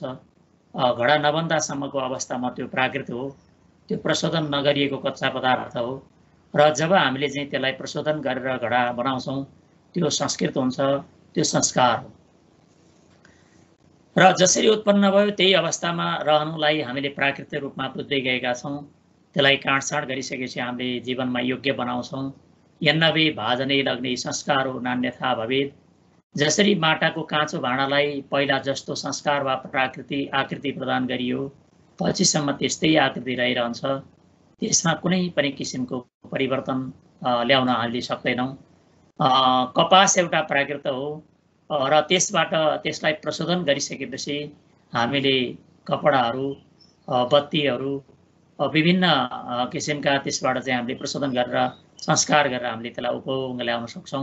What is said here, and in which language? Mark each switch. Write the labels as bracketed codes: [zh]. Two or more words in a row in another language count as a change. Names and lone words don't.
[ne] घडा नबन्दासम्मको अवस्थामा त्यो प्राकृत हो, त्यो प्रशोधन नगरिएको कच्चा पदार्थ हो र जब हामीले चाहिँ त्यसलाई प्रशोधन गरेर घडा बनाउँछौँ त्यो संस्कृत हुन्छ, त्यो संस्कार हो। र जसरी उत्पन्न भयो त्यही अवस्थामा रहनुलाई हामीले प्राकृतिक रूपमा बुझ्दै गएका छौँ। त्यसलाई काँडछाँड गरिसकेपछि हामीले जीवनमा योग्य बनाउँछौँ। [sa] यन्नवे भाजनै लग्ने संस्कारो नान्यथा भवेत्। [ne] जसरी माटाको काँचो भाँडालाई पहिला जस्तो संस्कार वा आकृति प्रदान गरियो पछिसम्म त्यस्तै आकृति रहिरहन्छ, त्यसमा कुनै पनि किसिमको परिवर्तन ल्याउन हामीले सक्दैनौँ। कपास एउटा प्राकृत हो र त्यसबाट त्यसलाई प्रशोधन गरिसकेपछि हामीले कपडाहरू, बत्तीहरू, विभिन्न किसिमका त्यसबाट चाहिँ हामीले प्रशोधन गरेर संस्कार गरेर हामीले त्यसलाई उपभोगमा ल्याउन सक्छौँ।